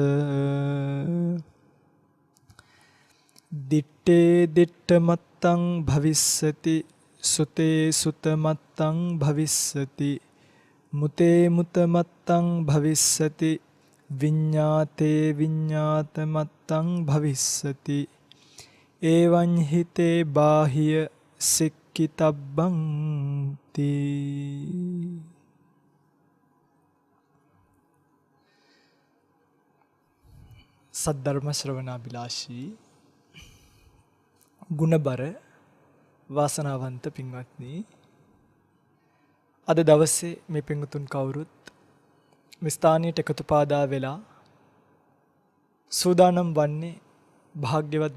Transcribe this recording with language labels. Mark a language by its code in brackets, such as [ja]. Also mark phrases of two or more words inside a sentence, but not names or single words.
[pi] දිත්තේ දිත්තමත්තං භවිස්සති සුතේ සුතමත්තං භවිස්සති මුතේ මුතමත්තං භවිස්සති විඤ්ඤාතේ විඤ්ඤාතමත්තං භවිස්සති එවං හිතේ බාහිය සික්කිතබ්බං තී. [si] සද්ධර්ම ශ්‍රවණාබිලාෂී ගුණබර වාසනාවන්ත පින්වත්නි, අද දවසේ මේ පින්වතුන් කවුරුත් මේ ස්ථානයට එකතු පාදා වෙලා සූදානම් වන්නේ භාග්‍යවත්